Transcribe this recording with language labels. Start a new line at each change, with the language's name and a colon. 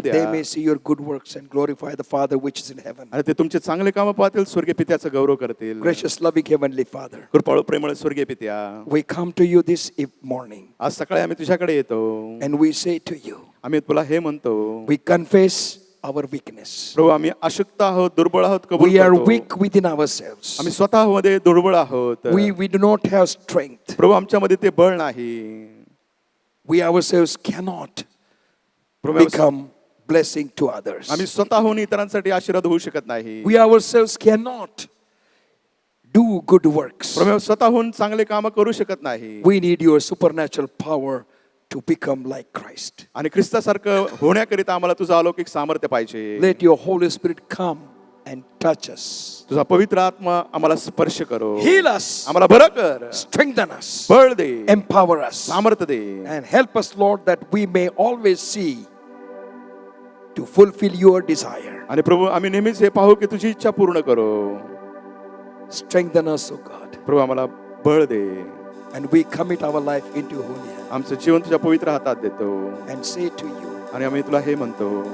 English: They
Marathi: द्या
English: may see your good works and glorify the Father which is in heaven.
Marathi: आणि ते तुमचे चांगले कामं पाहतील, स्वर्गीय पित्याचा गौरव करतील.
English: Gracious, loving Heavenly Father,
Marathi: कृपाळू प्रेमळ स्वर्गीय पित्या,
English: we come to you this morning
Marathi: आज सकाळी आम्ही तुझ्याकडे येतो.
English: and we say to you,
Marathi: आम्ही तुला हे म्हणतो
English: we confess our weakness.
Marathi: प्रभू आम्ही अशक्त आहोत, दुर्बळ आहोत, कबूल
English: We are
Marathi: करतो.
English: weak within ourselves.
Marathi: आम्ही स्वतःमध्ये दुर्बळ आहोत.
English: We do not have strength.
Marathi: प्रभू आमच्यामध्ये ते बळ नाही.
English: We ourselves cannot
Marathi: प्रभू आम्ही-
English: become blessing to others.
Marathi: आम्ही स्वतःहून इतरांसाठी आशीर्वाद होऊ शकत नाही.
English: We ourselves cannot do good works.
Marathi: प्रभू आम्ही स्वतःहून चांगले कामं करू शकत नाही.
English: We need your supernatural power to become like Christ.
Marathi: आणि ख्रिस्तासारखं होण्याकरिता आम्हाला तुझं अलौकिक सामर्थ्य पाहिजे.
English: Let your Holy Spirit come and touch us.
Marathi: तुझा पवित्र आत्मा आम्हाला स्पर्श करो.
English: Heal us.
Marathi: आम्हाला बरं कर.
English: Strengthen us.
Marathi: बळ दे.
English: Empower us.
Marathi: सामर्थ्य दे.
English: And help us, Lord, that we may always see to fulfill your desire.
Marathi: आणि प्रभू आम्ही नेहमीच हे पाहू की तुझी इच्छा पूर्ण करो.
English: Strengthen us, O God.
Marathi: प्रभू आम्हाला बळ दे.
English: And we commit our life into your holy hand
Marathi: आमचं जीवन तुझ्या पवित्र हातात देतो.
English: and say to you,
Marathi: आणि आम्ही तुला हे म्हणतो